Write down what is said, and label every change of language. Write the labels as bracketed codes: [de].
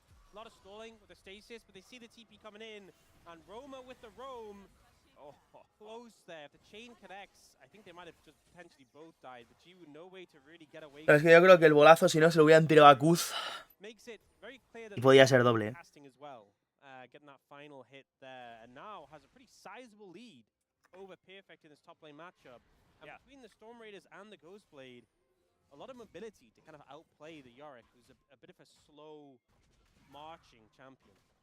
[en] A lot of stalling with the stasis, but they see the TP coming in, and Roma with the roam. Oh, close there. If the chain connects, I think they might have just potentially both died, but G with no way to really get away. [es] Pero es que yo creo que el bolazo, si no, se lo hubieran tirado a Kuz. Y podía ser doble. [en] Getting that final hit there, and now has a pretty sizable lead over Perfect in this top lane matchup. And between the Storm Raiders and the Ghostblade, a lot of mobility to kind of outplay the Yorick, who's a bit of a slow marching champion.